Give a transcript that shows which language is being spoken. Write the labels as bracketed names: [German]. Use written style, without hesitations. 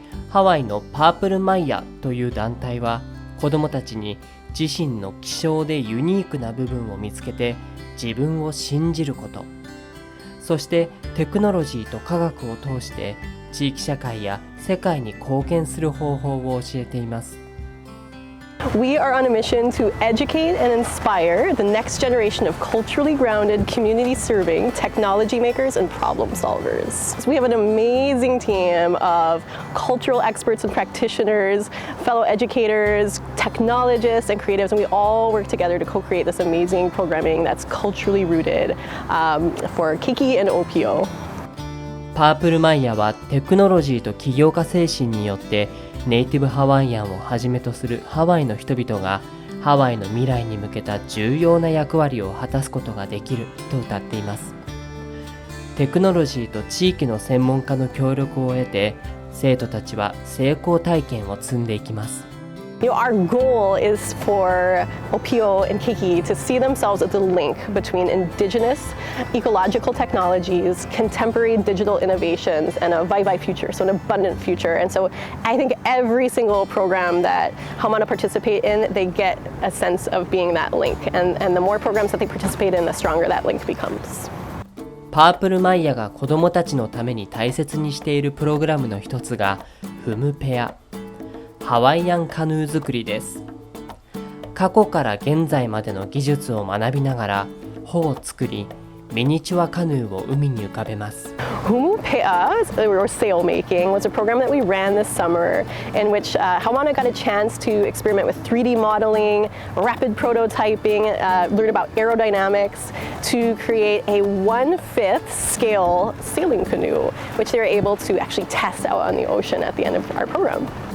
[Japanese] ハワイのパープルマイアという団体は子どもたちに自身の希少でユニークな部分を見つけて自分を信じること、そしてテクノロジーと科学を通して地域社会や世界に貢献する方法を教えています。 [English] We are on a mission to educate and inspire the next generation of culturally grounded, community-serving technology makers and problem solvers. So we have an amazing team of cultural experts and practitioners, fellow educators, technologists, and creatives, and we all work together to co-create this amazing programming that's culturally rooted for Keiki and OPO. [Japanese] パープルマイヤはテクノロジーと起業家精神によってネイティブハワイアンをはじめとするハワイの人々がハワイの未来に向けた重要な役割を果たすことができると歌っています。テクノロジーと地域の専門家の協力を得て、生徒たちは成功体験を積んでいきます。 [English] Our goal is for Opio and Keiki to see themselves as a link between indigenous ecological technologies, contemporary digital innovations, and a vai-vai future, so an abundant future. And so I think every single program that Haumana participate in, they get a sense of being that link. And the more programs that they participate in, the stronger that link becomes. [Japanese] パープルマイヤが子どもたちのために大切にしているプログラムの一つがフムペア、ハワイアンカヌー作りです。過去から現在までの技術を学びながら帆を作り、ミニチュアカヌーを海に浮かべます。 [English] Humupea, or sail making, was a program that we ran this summer in which Haumana got a chance to experiment with 3D modeling, rapid prototyping, learn about aerodynamics to create a 1/5 scale sailing canoe, which they were able to actually test out on the ocean at the end of our program.